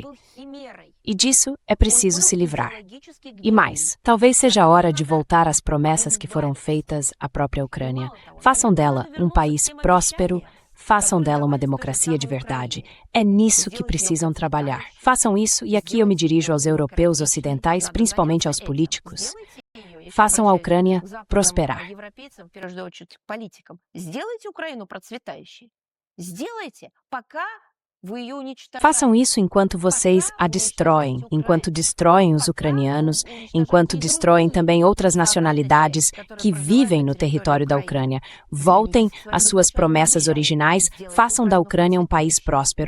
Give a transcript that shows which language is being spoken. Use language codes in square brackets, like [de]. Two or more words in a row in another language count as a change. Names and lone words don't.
[pt] E disso é preciso se livrar. E mais, talvez seja a hora de voltar às promessas que foram feitas à própria Ucrânia. Façam dela um país próspero, façam dela uma democracia de verdade. É nisso que precisam trabalhar. Façam isso, e aqui eu me dirijo aos europeus ocidentais, principalmente aos políticos. Façam a Ucrânia prosperar. [ru] Сделайте Украину процветающей. Сделайте, пока [pt] Façam isso enquanto vocês a destroem, enquanto destroem os ucranianos, enquanto destroem também outras nacionalidades que vivem no território da Ucrânia. Voltem às suas promessas originais, façam da Ucrânia um país próspero.